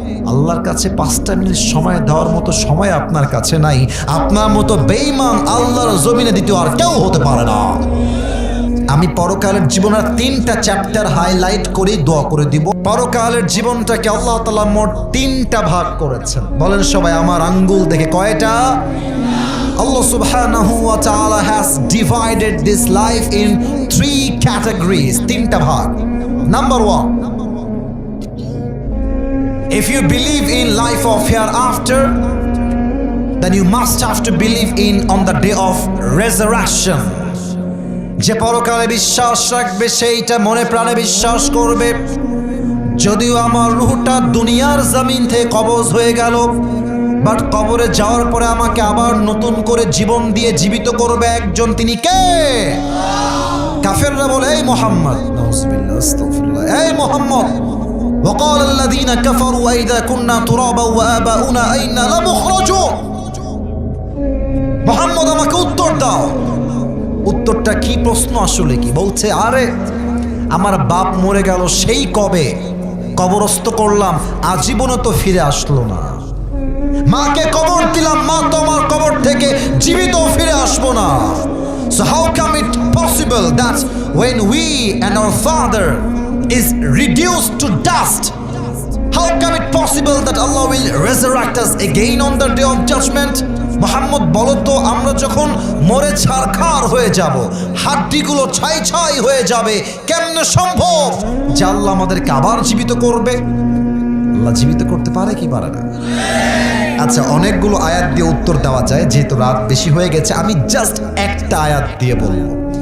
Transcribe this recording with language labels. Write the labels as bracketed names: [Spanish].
[Bangla] আল্লাহর কাছে 5টা মিনিট সময় দেওয়ার মতো সময় আপনার কাছে নাই। আপনার মতো বেঈমান আল্লাহর জমিনে দ্বিতীয় আর কেউ হতে পারে না। আমি পরকালের জীবনের 3টা চ্যাপ্টার হাইলাইট করে দোয়া করে দিব। পরকালের জীবনটাকে আল্লাহ তাআলা মোট 3টা ভাগ করেছেন। বলেন সবাই আমার আঙ্গুল দেখে কয়টা? [English] Allah subhanahu wa ta'ala has divided this life in 3 categories. [Bangla] 3টা ভাগ। [English] Number 1, if you believe in life of hereafter, then you must have to believe in on the day of resurrection. [Bangla] যে পরকালে বিশ্বাস রাখবে সেইটা মনে প্রাণে বিশ্বাস করবে। যদিও আমার রূহটা দুনিয়ার জমিন থেকে কবজ হয়ে গেল, বাট কবরে যাওয়ার পরে আমাকে আবার নতুন করে জীবন দিয়ে জীবিত করবে একজন, তিনি কে? কাফেররা বলে এই মুহাম্মদ, নাউজুবিল্লাহ আস্তাগফিরুল্লাহ, এই মুহাম্মদ, [Arabic] وقال الذين كفروا أئذا كنا ترابا وآباؤنا أئنا لمخرجون। [Bangla] মুহাম্মদ আমাকে উত্তর দাও। উত্তরটা কি? প্রশ্ন আসলে কি? বলছে আরে আমার বাপ মরে গেল সেই কবে, কবরস্থ করলাম, আজীবনে তো ফিরে আসলো না। মাকে কবর দিলাম, মা তো আমার কবর থেকে জীবিত ফিরে আসবো না। [English] So how come it possible that when we and our father is reduced to dust, how come it possible that Allah will resurrect us again on the day of judgment? [Bangla] Muhammad বলো তো, আমরা যখন মরে ছারখার হয়ে যাব, হাড্ডিগুলো ছাই ছাই হয়ে যাবে, কেমনে সম্ভব যে আল্লাহ আমাদেরকে আবার জীবিত করবে? আল্লাহ জীবিত করতে পারে কি পারে না? আচ্ছা, অনেকগুলো আয়াত দিয়ে উত্তর দেওয়া যায়, যেহেতু রাত বেশি হয়ে গেছে আমি জাস্ট একটা আয়াত দিয়ে বলবো।